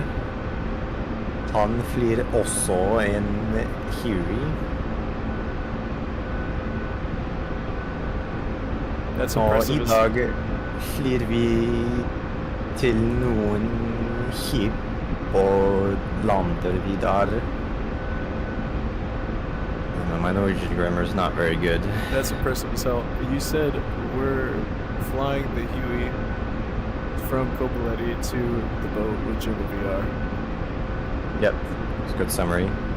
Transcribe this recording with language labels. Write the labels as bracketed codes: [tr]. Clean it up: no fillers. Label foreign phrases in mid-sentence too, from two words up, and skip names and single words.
[no] Han flyr også en Huey. [en] That's [no] Og [en] impressive. [no] I dag flyr vi til noen skip og lander vi der. [en] My Norwegian grammar is not very good. That's impressive as hell. You said we're flying the Huey from Kobuleti to the boat with Jimmy VR. Yep, it's a good summary.